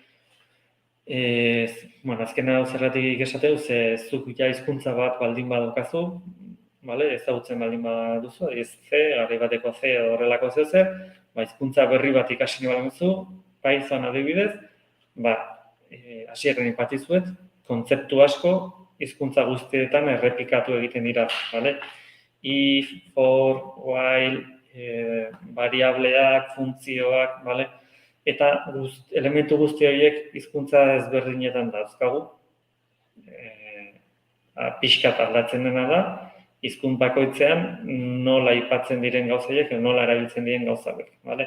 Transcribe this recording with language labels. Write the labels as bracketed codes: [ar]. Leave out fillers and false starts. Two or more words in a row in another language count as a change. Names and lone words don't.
[eu] Azkena hau zergatik esateu, zuk hizkuntza bat baldin badaukazu, vale? Ezagutzen baldin baduzu, garai bateko C edo horrelako zer, hizkuntza berri bat ikasi nahi baduzu, Python adibidez, hasieran aipatu dizuet, kontzeptu asko hizkuntza guztietan errepikatu egiten dira, vale? [en] If, for, while, [eu] variableak, funtzioak, vale? Eta elementu guzti horiek hizkuntza ezberdinetan dauzkagu. Pixkat aldatzen dena da, hizkuntza bakoitzean nola aipatzen diren gauzaiek, nola erabiltzen diren gauzak, vale?